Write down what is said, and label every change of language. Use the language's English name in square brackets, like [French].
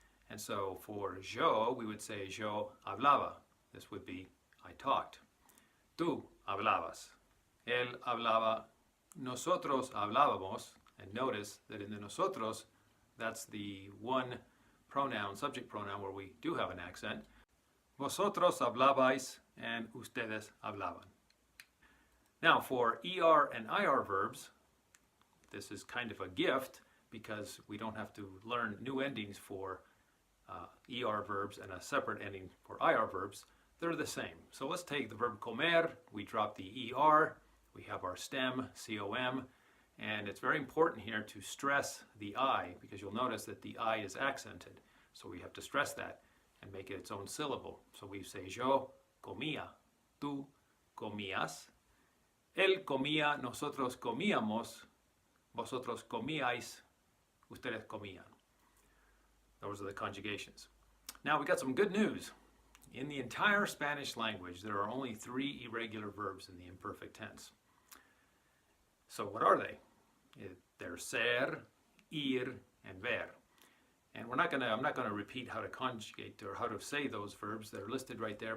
[English] And so for yo, we would say [Spanish] yo hablaba. [English] This would be I talked. [Spanish] Tú hablabas. Él hablaba. Nosotros hablábamos. [English] And notice that in the nosotros, that's the one pronoun, subject pronoun, where we do have an accent. [Spanish] Vosotros hablabais and ustedes hablaban. [English] Now for ER and IR verbs, this is kind of a gift because we don't have to learn new endings for ER verbs and a separate ending for IR verbs. They're the same. So let's take the verb comer. We drop the ER. We have our stem, COM. And it's very important here to stress the I, because you'll notice that the I is accented. So we have to stress that and make it its own syllable. So we say [Spanish] yo comía, tú comías, él comía, nosotros comíamos, vosotros comíais, ustedes comían. [English] Those are the conjugations. Now we got some good news. In the entire Spanish language, there are only 3 irregular verbs in the imperfect tense. So what are they? They're ser, ir, and ver. And I'm not going to repeat how to conjugate or how to say those verbs. They're listed right there.